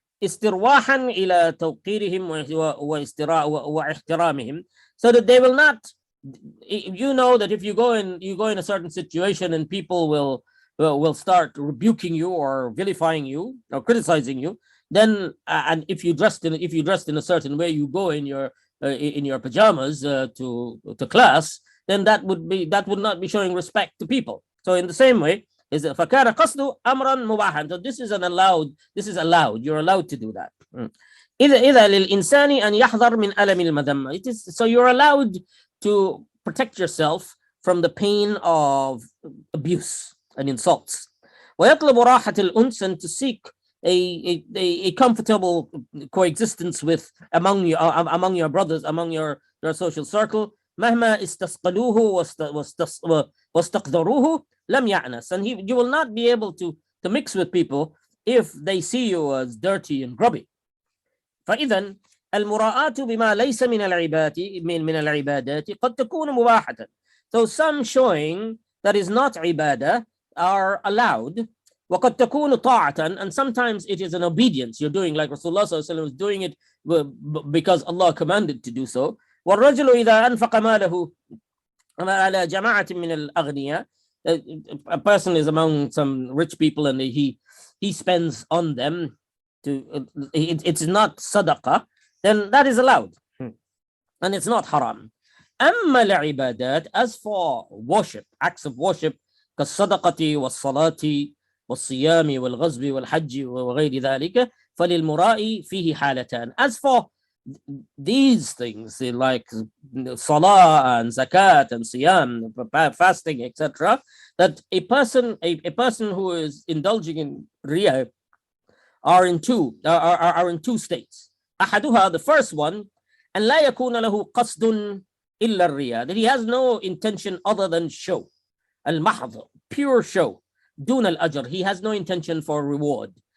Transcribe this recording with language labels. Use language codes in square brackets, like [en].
[ar] استرواحا إلى توقيرهم واحترامهم, [en] so that they will not, you know, that if you go in a certain situation and people will start rebuking you or vilifying you or criticizing you, then and if you dressed in a certain way, you go in your pajamas to class, then that would not be showing respect to people. So in the same way, is [ar] فكان قصد أمرا مباحا. [en] So this is allowed. You're allowed to do that. [ar] إذا للإنسان أن يحذر من ألم المذمة. [en] It is, so you're allowed to protect yourself from the pain of abuse and insults. [ar] ويطلب راحة الأنس, [en] and to seek a comfortable coexistence with among your brothers, among your social circle. [ar] مهما استثقلوه واستقدروه لم يأنس, [en] and you will not be able to mix with people if they see you as dirty and grubby. [ar] فإذا المراءة بما ليس من العبادات قد تكون مباحة. [en] So some showing that is not ibadah are allowed. [ar] وقد تكون طاعة, [en] and sometimes it is an obedience. You're doing like Rasulullah ﷺ was doing it because Allah commanded to do so. [ar] والرجل إذا أنفق ماله على جماعة من الأغنياء, [en] a person is among some rich people and he spends on them to it's not sadaqah, then that is allowed and it's not haram. [ar] أما العبادات, [en] as for worship, acts of worship, [ar] كالصدقة والصلاة والصيام والغزو والحج وغير ذلك, فللمراء فيه حالتان. [en] As for these things like salah and zakat and siyam, fasting, etc., that a person who is indulging in riya are in two states. أحدها, the first one, [ar] أن لا يكون له قصد إلا الرياء, [en] that he has no intention other than show, المحض, pure show, [ar] دون الأجر, [en] he has no intention for reward.